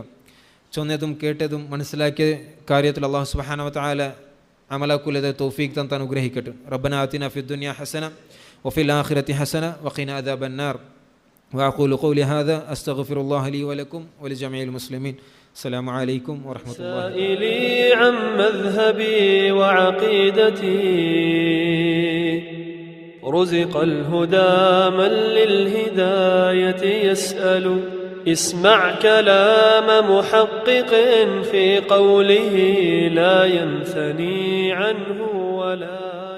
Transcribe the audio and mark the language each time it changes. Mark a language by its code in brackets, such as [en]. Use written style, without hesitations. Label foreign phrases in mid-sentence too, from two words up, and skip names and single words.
[ml] ചൊന്നതും കേട്ടതും മനസ്സിലാക്കിയ കാര്യത്തിൽ അല്ലാഹു [ar] سبحانه وتعالى [ml] അമലാക്കുലത തൗഫീഖ് തന്ന് അനുഗ്രഹിക്കട്ടെ. [ar] ربنا آتنا في الدنيا حسنة وفي الآخرة حسنة وقنا عذاب النار. وأقول قولي هذا أستغفر الله لي ولكم ولجميع المسلمين. السلام عليكم ورحمة الله. سائلي عن مذهبي وعقيدتي رزق الهدى من للهداية يسأل. اسمع كلام محقق في قوله لا ينثني عنه ولا